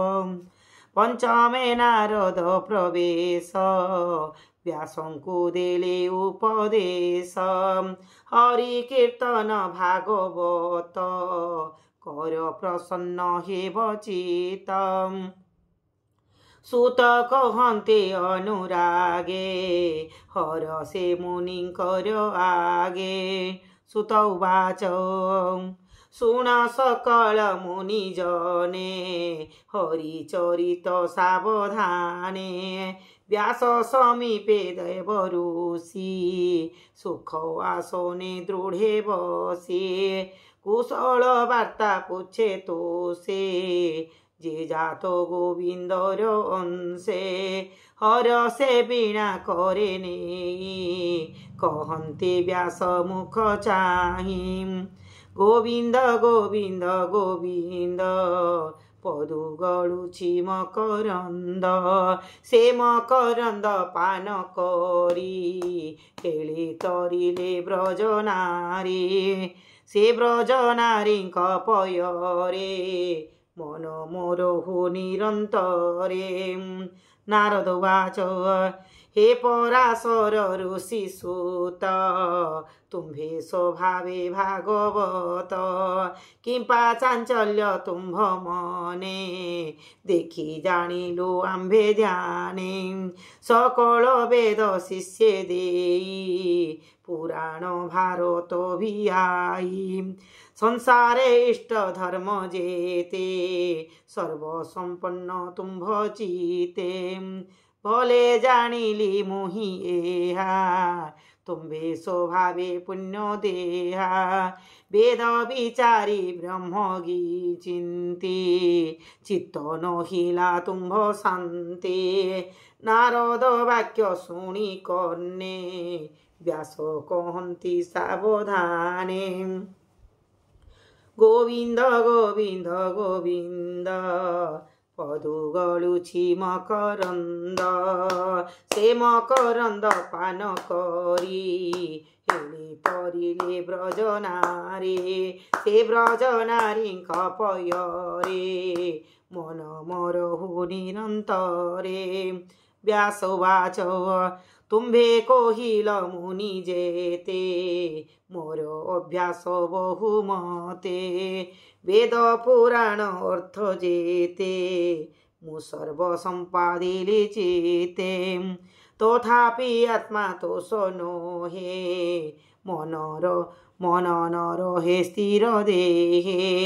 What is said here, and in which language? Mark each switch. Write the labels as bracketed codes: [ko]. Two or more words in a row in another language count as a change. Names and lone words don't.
[or] ପଞ୍ଚମେ ନାରଦ ପ୍ରବେଶ ବ୍ୟାସଙ୍କୁ ଦେଲେ ଉପଦେଶ ହରି କୀର୍ତ୍ତନ ଭାଗବତ କର ପ୍ରସନ୍ନ ହେ ବଚିତ। ସୁତ କହନ୍ତେ ଅନୁରାଗେ ହର ସେ ମୁନିକର ଆଗେ। ସୁତ ଉବାଚ ଶୁଣ ସକଳ ମୁନିଜନେ ହରିଚରିତ ସାବଧାନେ। ବ୍ୟାସ ସମୀପେ ଦେବ ଋଷି ସୁଖ ଆସନେ ଦୃଢ଼େ ବସେ। କୁଶଳ ବାର୍ତ୍ତା ପୁଛେ ତୋ ସେ ଯେ ଜାତ ଗୋବିନ୍ଦର ଅଂଶେ ହର ସେ ବୀଣା କରେ ନହିଁ କହନ୍ତେ ବ୍ୟାସ ମୁଖ ଚାହି। ଗୋବିନ୍ଦ ଗୋବିନ୍ଦ ଗୋବିନ୍ଦ ପଦୁଗାଳୁଚି ମକରନ୍ଦ ସେ ମକରନ୍ଦ ପାନ କରି ହେଲେ ତରିଲେ ବ୍ରଜନାରୀ ସେ ବ୍ରଜନାରୀ ପୟରେ ମନ ମୋରହୁ ନିରନ୍ତରେ। ନାରଦ ଉବାଚ ହେ ପରାଶର ଋଷି ସୁତ ତୁମ୍ଭେ ସ୍ୱଭାବେ ଭାଗବତ କିମ୍ପା ଚାଞ୍ଚଲ୍ୟ ତୁମ୍ଭ ମନେ ଦେଖି ଜାଣିଲୋ ଆମ୍ଭେ ଧ୍ୟାନେ। ସକଳ ବେଦ ଶିଷ୍ୟ ଦେଇ ପୁରାଣ ଭାରତ ଭିଆଇ ସଂସାରେ ଇଷ୍ଟ ଧର୍ମ ଯେତେ ସର୍ବ ସମ୍ପନ୍ନ ତୁମ୍ଭ ଚିତେ। ଭଲେ ଜାଣିଲି ମୁହିଁ ଏହା ତୁମ୍ଭେ ସ୍ୱଭାବେ ପୁଣ୍ୟ ଦେହା। ବେଦ ବିଚାରି ବ୍ରହ୍ମଗି ଚିନ୍ତି ଚିତ୍ତ ନହିଲା ତୁମ୍ଭ ଶାନ୍ତି। ନାରଦ ବାକ୍ୟ ଶୁଣି କର୍ଣ୍ଣେ ବ୍ୟାସ କହନ୍ତି ସାବଧାନେ। ଗୋବିନ୍ଦ ଗୋବିନ୍ଦ ଗୋବିନ୍ଦ ପଦୁଗାଳୁଚି ମକରନ୍ଦ ସେ ମକରନ୍ଦ ପାନ କରି ହେଲେ ତରିଲେ ବ୍ରଜନାରୀ ସେ ବ୍ରଜନାରୀ ପୟରେ ମନ ମରହୁ ନିରନ୍ତରେ। ବ୍ୟାସ ଉବାଚ ତୁମ୍ଭେ କୋହିଲ ମୁନି ଯେତେ ମୋର ଅଭ୍ୟାସ ବହୁମତେ। ବେଦ ପୁରାଣ ଅର୍ଥ ଯେତେ ମୁଁ ସର୍ବ ସମ୍ପାଦିଲେ ଚେତେ। ତଥାପି ଆତ୍ମା ତୋ ସନୋହେ ମନ ନ ରହେ ସ୍ଥିର ଦେହେ।